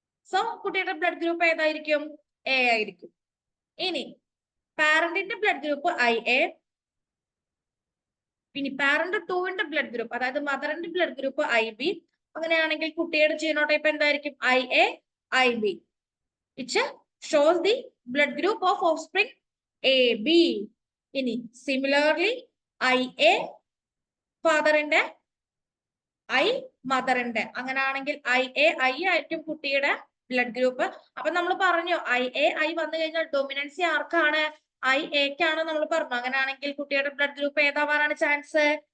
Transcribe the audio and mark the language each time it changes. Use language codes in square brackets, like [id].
[ml] So കുട്ടിയുടെ blood group ഏതായിരിക്കും? A ആയിരിക്കും. ഇനി പാരന്റിന്റെ ബ്ലഡ് ഗ്രൂപ്പ് IA, ഇനി പാരന്റ് 2ന്റെ ബ്ലഡ് ഗ്രൂപ്പ്, അതായത് മദറിന്റെ ബ്ലഡ് ഗ്രൂപ്പ് IB, അങ്ങനെയാണെങ്കിൽ കുട്ടിയുടെ ജീനോടൈപ്പ് എന്തായിരിക്കും? [en] IA, IB, which shows the blood group of offspring AB. [ml] ഇനി സിമിലർലി IA ഫാദറിന്റെ, I മദറിന്റെ, അങ്ങനെയാണെങ്കിൽ IA, I ആയിരിക്കും കുട്ടിയുടെ ബ്ലഡ് ഗ്രൂപ്പ്. അപ്പൊ നമ്മൾ പറഞ്ഞു IA, I വന്നു കഴിഞ്ഞാൽ ഡൊമിനൻസി ആർക്കാണ്? IAക്കാണ് നമ്മൾ പറഞ്ഞു. അങ്ങനെയാണെങ്കിൽ കുട്ടിയുടെ ബ്ലഡ് ഗ്രൂപ്പ് ഏതാവാനാണ് ചാൻസ്?